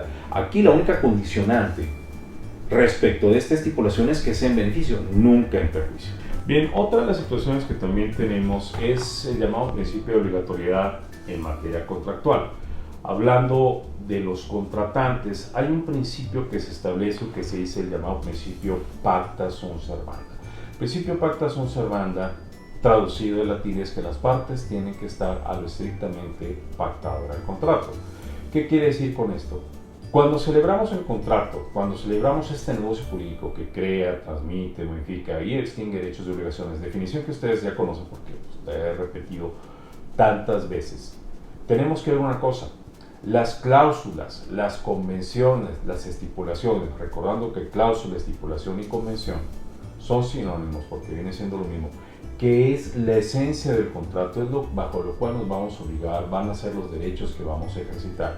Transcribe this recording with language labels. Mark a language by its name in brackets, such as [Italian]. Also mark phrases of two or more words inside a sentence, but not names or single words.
[Spanish] Aquí la única condicionante respecto de esta estipulación es que sea en beneficio, nunca en perjuicio. Bien, otra de las situaciones que también tenemos es el llamado principio de obligatoriedad en materia contractual. Hablando de los contratantes, hay un principio que se establece, que se dice el llamado principio [Latin] pacta sunt servanda. [Spanish] El principio [Latin] pacta sunt servanda, [Spanish] traducido del latín, es que las partes tienen que estar a lo estrictamente pactado en el contrato. ¿Qué quiere decir con esto? Cuando celebramos el contrato, cuando celebramos este negocio jurídico que crea, transmite, modifica y extingue derechos y obligaciones, definición que ustedes ya conocen porque la he repetido tantas veces, tenemos que ver una cosa: las cláusulas, las convenciones, las estipulaciones, recordando que cláusula, estipulación y convención son sinónimos porque viene siendo lo mismo, que es la esencia del contrato, es lo bajo lo cual nos vamos a obligar, van a ser los derechos que vamos a ejercitar.